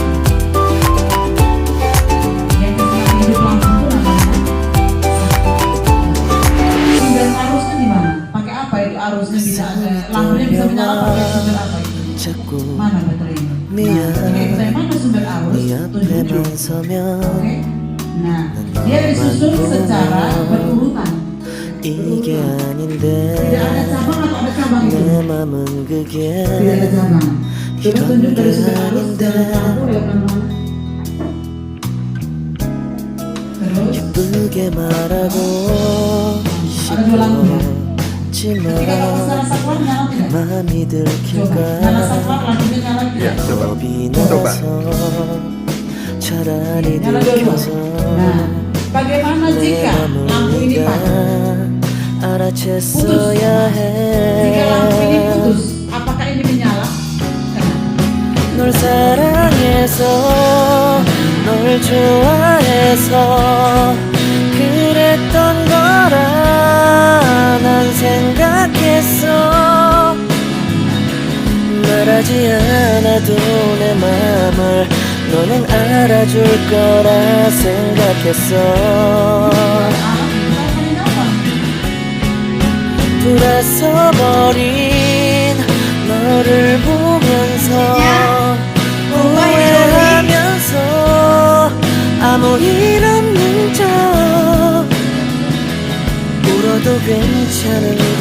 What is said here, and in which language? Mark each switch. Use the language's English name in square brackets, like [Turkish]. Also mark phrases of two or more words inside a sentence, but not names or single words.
[Indonesian] Yang keseimbangan hidup lampu itu namanya saklar. Sumber arusnya di mana? Pakai apa itu arusnya bisa ada? Lampunya bisa menyala pakai sumber apa itu? [Korean] 자꾸 [Indonesian] Mana baterainya? Nah, jika kita mana sumber arus? [Korean] 네 [Indonesian] Tunjuk. [Korean] 앞에만 서면 [Indonesian] Oke. Nah, dia disusun secara berurutan. [Korean] 이게 [Indonesian] Tidak [Korean] 아닌데 [Indonesian] ada cabang atau ada cabang itu? [Korean] 내 맘은 그게 [Indonesian] Tidak ada cabang. Coba tunjuk dari sumber arus jalan ke lampu lewat mana-mana. Terus [Korean] 예쁘게 말하고 [Indonesian] ada dua lampu ya. [Korean] 싶지만 [Indonesian] Ketika kamu salah saklar nyala tidak? [Korean] 마음이 [Indonesian] Coba nyala [Korean] 들킬까 [Indonesian] saklar lampunya nyala Ya, tidak? coba. [Korean] 겁이 [Indonesian] Coba. [Korean] 나서 차라리 [Indonesian] Nyala dua-dua. [Korean] 들켜서 [Indonesian] Nah, bagaimana [Korean] 내 [Indonesian] jika lampu ini [Korean] 마음을 [Indonesian] padam? [Korean] 알아챘어야 [Indonesian] Jika lampu ini [Korean] 해 [Indonesian] putus, apakah ini menyala? Kenapa? [Korean] 널 사랑해서 널 좋아해서 그랬던 거라 난 생각했어 말하지 않아도 내 맘을 너는 알아줄 거라 생각했어 돌아서버린 너를 보면서 후회하면서 아무 일 없는 척 울어도 괜찮은데